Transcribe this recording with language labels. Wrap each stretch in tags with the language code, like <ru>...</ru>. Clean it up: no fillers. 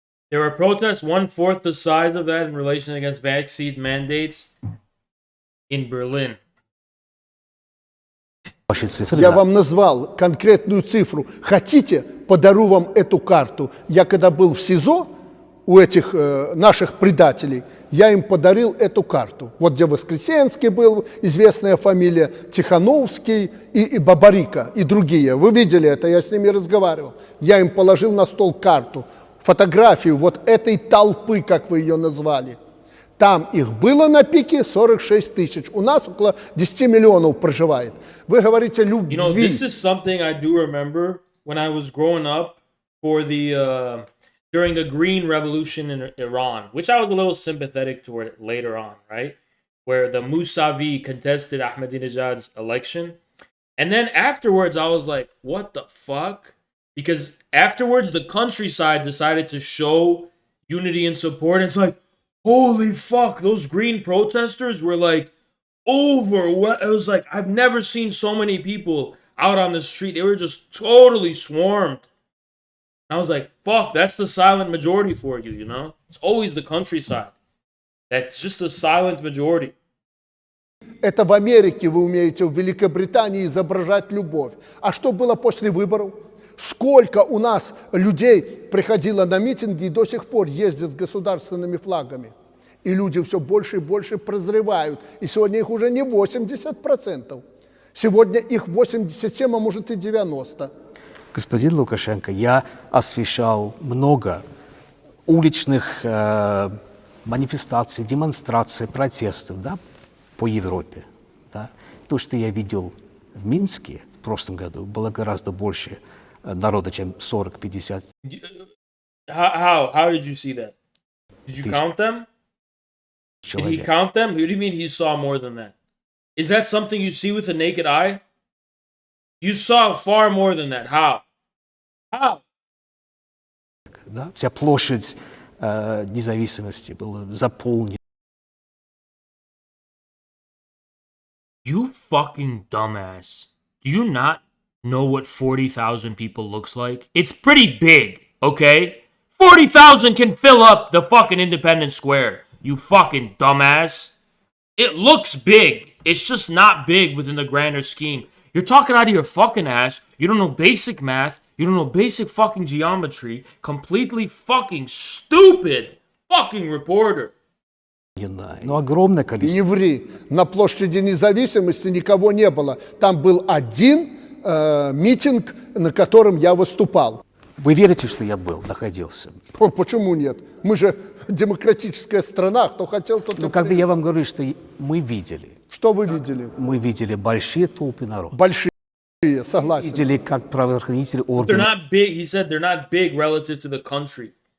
<en>There were protests 1/4 the size of that in relation against vaccine mandates in Berlin.</en> <ru>Ваши цифры, Я да. вам назвал конкретную цифру. Хотите, подарю вам эту карту. Я когда был в СИЗО у этих наших предателей, я им подарил эту карту. Вот где Воскресенский был, известная фамилия, Тихановский и Бабарика, и другие. Вы видели это, я с ними разговаривал. Я им положил на стол карту, фотографию вот этой толпы, как вы ее назвали. Там их было на пике 46 тысяч. У нас около 10 миллионов проживает. Вы говорите любви.</ru> <en>You know, this is something I do remember when I was growing up for the during the Green Revolution in Iran, which I was a little sympathetic toward later on, right? Where the Mousavi contested Ahmadinejad's election. And then afterwards, I was like, what the fuck? Because afterwards, the countryside decided to show unity and support. And it's like, holy fuck, those green protesters were like it was like, I've never seen so many people out on the street. They were just totally swarmed. I was like, fuck, that's the silent majority for you, you know? It's always the countryside. That's just a silent majority.</en> <ru>Это в Америке вы умеете, в Великобритании изображать любовь. А что было после выборов? Сколько у нас людей приходило на митинги и до сих пор ездят с государственными флагами. И люди все больше и больше прозревают. И сегодня их уже не 80%. Сегодня их 87, а может и 90%. Господин Лукашенко, я освещал много уличных манифестаций, демонстраций, протестов, да, по Европе. Да. То, что я видел в Минске в прошлом году, было гораздо больше народа, чем 40-50.</ru> <en>How did you see that? Did you count them? Did he count them? What do you mean he saw more than that? Is that something you see with the naked eye? You saw far more than that. How? How?</en> <ru>Да? Вся площадь независимости была заполнена.</ru> <en>You fucking dumbass. Do you not know what 40,000 people looks like? It's pretty big, okay? 40,000 can fill up the fucking Independence Square, you fucking dumbass. It looks big. It's just not big within the grander scheme. You're talking out of your fucking ass. You don't know basic math. You don't know basic fucking geometry. Completely fucking stupid fucking reporter.</en> <ru>Но огромное количество. Не ври. На площади Независимости никого не было. Там был один митинг, на котором я выступал. Вы верите, что я был, находился? Почему нет? Мы же демократическая страна. Кто хотел, тот и когда я вам говорю, что мы видели. Что вы видели? Мы видели большие толпы народа. Большие, согласен. Видели, как правоохранительные</ru> <en>They're</en> <ru>органы</ru> <en>not big. He said they're not big relative to the country.</en>